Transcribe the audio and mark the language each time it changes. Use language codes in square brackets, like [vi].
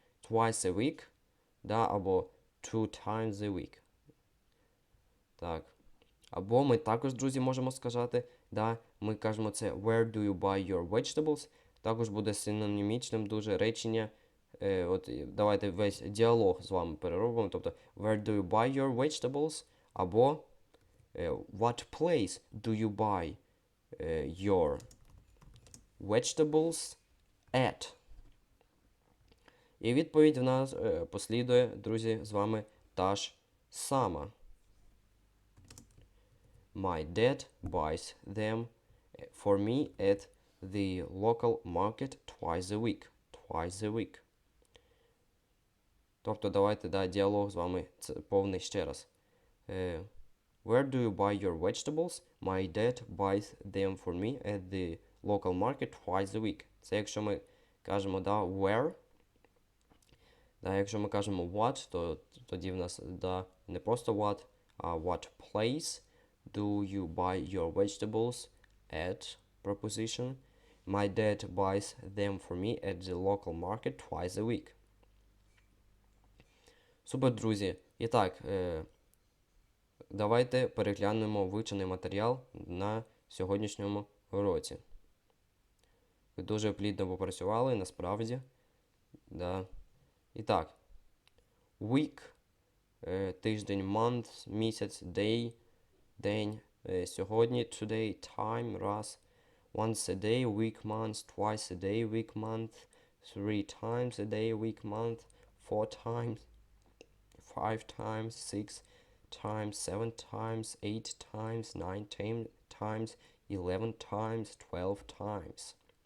[en] Twice a week, або 2 times a week. [uk] Так. Або ми також, друзі, можемо сказати, ми кажемо це [en] where do you buy your vegetables. [uk] Також буде синонімічним дуже речення. Давайте весь діалог з вами переробимо. [en] Тобто, where do you buy your vegetables? Або what place do you buy your vegetables at? [uk] І відповідь в нас послідує, друзі, з вами та ж сама. [en] My dad buys them for me at the local market twice a week. Twice a week. [uk] Тобто, давайте, діалог з вами повний ще раз. [en] Where do you buy your vegetables? My dad buys them for me at the local market twice a week. [uk] Це якщо ми кажемо, where. Якщо ми кажемо what, то тоді в нас, не просто what, а [en] what place do you buy your vegetables at preposition. My dad buys them for me at the local market twice a week. [uk] Супер, друзі. І так, давайте переглянемо вивчений матеріал на сьогоднішньому уроці. Ви дуже плідно попрацювали, насправді. [en] І так, week, тиждень, month, місяць, day, день, сьогодні, today, time, раз, once a day, week, month, twice a day, week, month, 3 times a day, week, month, 4 times, 5 times, 6 times, 7 times, 8 times, 9 times, 11 times, 12 times.